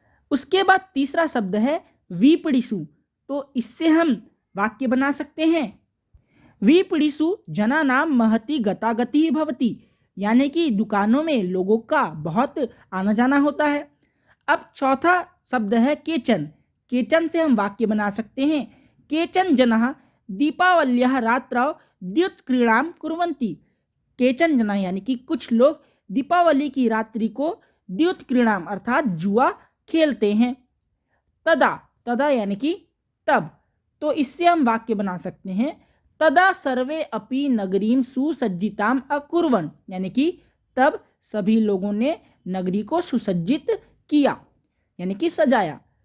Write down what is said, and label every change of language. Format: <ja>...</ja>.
<hi>उसके बाद तीसरा शब्द है विपणिषु। तो इससे हम वाक्य बना सकते हैं</hi> <sa>विपणिषु जनानां महती गतागति भवति,</sa> <hi>यानी कि दुकानों में लोगों का बहुत आना जाना होता है। अब चौथा शब्द है केचन। केचन से हम वाक्य बना सकते हैं</hi> <sa>केचन जनाः दीपावल्याः रात्रौ द्युतक्रीडां कुर्वन्ति।</sa> <hi>केचन जना यानी कि कुछ लोग दीपावली की रात्रि को द्युतक्रीडां अर्थात जुआ खेलते हैं। तदा, तदा यानी कि तब। तो इससे हम वाक्य बना सकते हैं</hi> <sa>तदा सर्वे अपि नगरीं सुसज्जितां अकुर्वन्,</sa> <hi>यानी कि तब सभी लोगों ने नगरी को सुसज्जित किया, यानी कि सजाया।</hi>